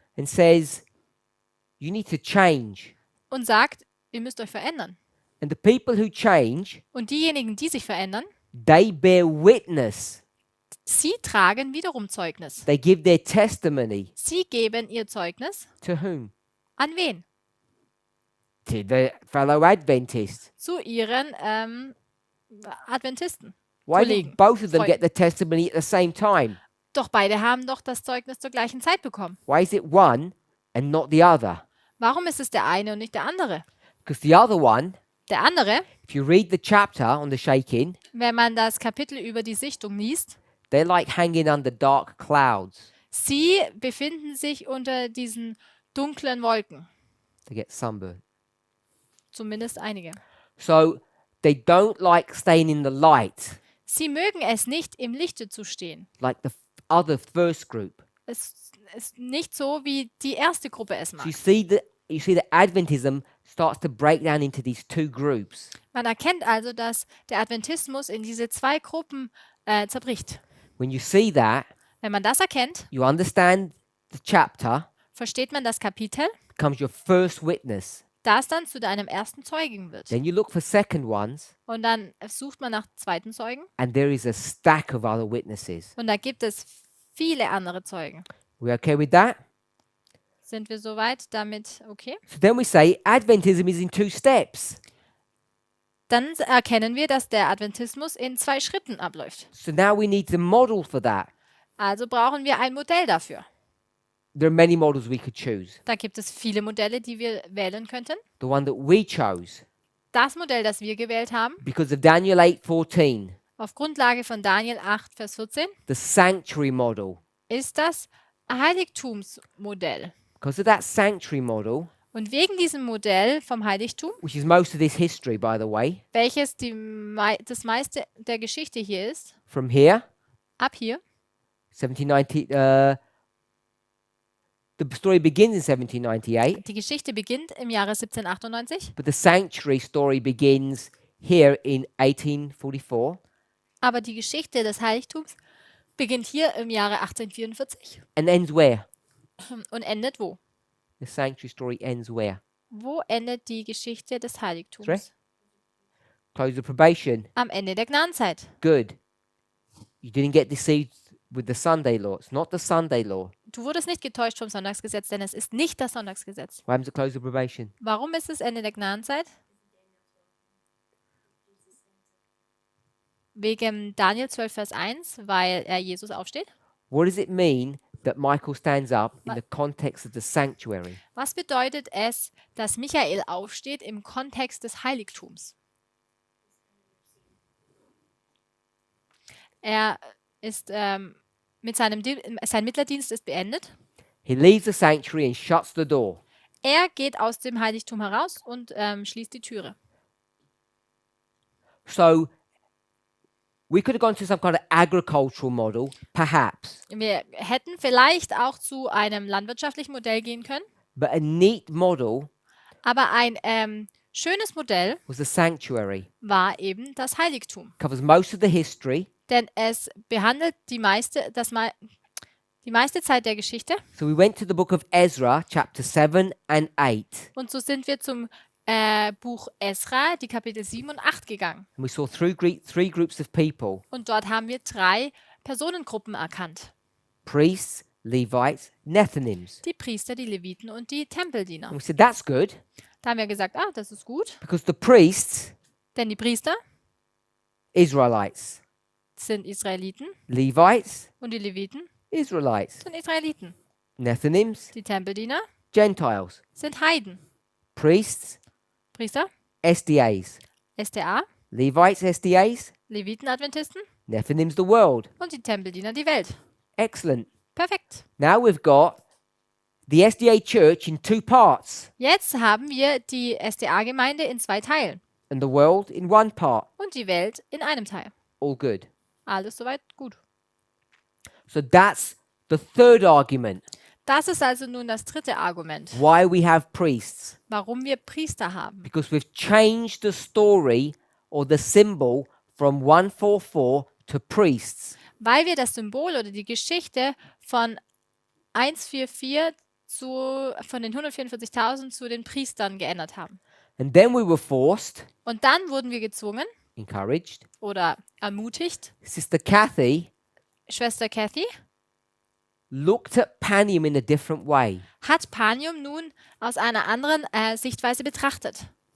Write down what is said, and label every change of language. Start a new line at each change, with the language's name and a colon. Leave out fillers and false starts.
English: and says, you need to change.
German: und sagt, ihr müsst euch verändern.
English: And the people who change,
German: Und diejenigen, die sich verändern,
English: they bear witness.
German: sie tragen wiederum Zeugnis.
English: They give their testimony.
German: Sie geben ihr Zeugnis
English: To whom?
German: an wen?
English: To the fellow Adventists.
German: Zu ihren Adventisten.
English: Why
German: Kollegen,
English: did both of them
German: Freunden.
English: get the testimony at the same time?
German: Doch beide haben doch das Zeugnis zur gleichen Zeit bekommen.
English: Why is it one and not the other?
German: Warum ist es der eine und nicht der andere?
English: Because the other one,
German: Der andere,
English: if you read the chapter on the shaking,
German: wenn man das Kapitel über die Sichtung liest,
English: they're like hanging under dark clouds.
German: sie befinden sich unter diesen dunklen Wolken.
English: They get sunburned.
German: Zumindest einige.
English: So they don't like staying in the light,
German: Sie mögen es nicht, im Lichte zu stehen.
English: like the other first group.
German: Es ist nicht so, wie die erste Gruppe es
English: So
German: macht.
English: you see that Adventism starts to break down into these two groups.
German: Man erkennt also, dass der Adventismus in diese zwei Gruppen zerbricht.
English: When you see that,
German: Wenn man das erkennt,
English: you understand the chapter
German: versteht man das Kapitel,
English: becomes your first witness.
German: das dann zu deinem ersten Zeugen wird.
English: Then you look for second ones,
German: Und dann sucht man nach zweiten Zeugen
English: and there is a stack of other witnesses.
German: und da gibt es viele andere Zeugen.
English: We okay with that?
German: Sind wir soweit damit okay?
English: So then we say Adventism is in two steps.
German: Dann erkennen wir, dass der Adventismus in 2 Schritten abläuft.
English: So now we need the model for that.
German: Also brauchen wir ein Modell dafür.
English: There are many models we could choose.
German: Da gibt es viele Modelle, die wir wählen könnten.
English: The one that we chose,
German: Das Modell, das wir gewählt haben,
English: because of Daniel 8:14,
German: auf Grundlage von Daniel 8, Vers 14,
English: the sanctuary model.
German: ist das Heiligtumsmodell.
English: Because of that sanctuary model,
German: Und wegen diesem Modell vom Heiligtum,
English: which is most of this history, by the way,
German: welches das meiste der Geschichte hier ist,
English: from here,
German: ab hier,
English: 1790, the story begins in 1798,
German: die Geschichte beginnt im Jahre 1798,
English: but the sanctuary story begins here in 1844
German: aber die Geschichte des Heiligtums beginnt hier im Jahre 1844
English: and ends where?
German: und endet wo?
English: The sanctuary story ends where?
German: Wo endet die Geschichte des
English: Sorry?
German: Heiligtums?
English: Close of probation.
German: Am Ende der Gnadenzeit.
English: Good. You didn't get deceived with the Sunday law. It's not the Sunday law.
German: Du wurdest nicht getäuscht vom Sonntagsgesetz, denn es ist nicht das Sonntagsgesetz.
English: Why happens at close of probation?
German: Warum ist es Ende der Gnadenzeit? wegen Daniel 12, Vers 1, weil er Jesus aufsteht.
English: What does it mean that Michael stands up in the context of the sanctuary?
German: Was bedeutet es, dass Michael aufsteht im Kontext des Heiligtums? Er ist sein Mittlerdienst ist beendet.
English: He leaves the sanctuary and shuts the door.
German: Er geht aus dem Heiligtum heraus und schließt die Türe.
English: So we could have gone to some kind of agricultural model, perhaps,
German: Wir hätten vielleicht auch zu einem landwirtschaftlichen Modell gehen können,
English: but a neat model
German: aber ein schönes Modell
English: was the sanctuary.
German: war eben das Heiligtum.
English: Covers most of the history.
German: Denn es behandelt die meiste Zeit der Geschichte.
English: So we went to the book of Ezra, chapter 7 and 8.
German: Und so sind wir zum Buch Esra, die Kapitel 7 und 8 gegangen.
English: And we saw three groups of people:
German: Und dort haben wir 3 Personengruppen erkannt.
English: priests, Levites, Nethinims.
German: Die Priester, die Leviten und die Tempeldiener.
English: And we said that's good
German: Da haben wir gesagt, das ist gut,
English: because the priests,
German: denn die Priester
English: Israelites,
German: sind Israeliten
English: Levites,
German: und die Leviten
English: Israelites,
German: sind Israeliten.
English: Nethinims,
German: Die Tempeldiener
English: Gentiles,
German: sind Heiden.
English: priests,
German: Priester,
English: SDAs,
German: SDA,
English: Levites, SDAs,
German: Leviten, Adventisten
English: Nethinims, the world.
German: und die Tempeldiener, die Welt.
English: Excellent.
German: Perfekt.
English: Now we've got the SDA church in 2 parts
German: Jetzt haben wir die SDA-Gemeinde in 2 Teilen
English: and the world in 1 part.
German: und die Welt in einem Teil.
English: All good.
German: Alles soweit gut.
English: So that's the third argument
German: Das ist also nun das 3. Argument,
English: why we have priests.
German: warum wir Priester haben.
English: Because we've changed the story or the symbol from 144 to priests.
German: Weil wir das Symbol oder die Geschichte von 144 von den 144.000 zu den Priestern geändert haben.
English: And then we were forced,
German: Und dann wurden wir gezwungen
English: encouraged.
German: oder ermutigt.
English: Sister Kathy
German: Schwester Kathy
English: looked at Panium in a different way.
German: hat Panium nun aus einer anderen Sichtweise betrachtet.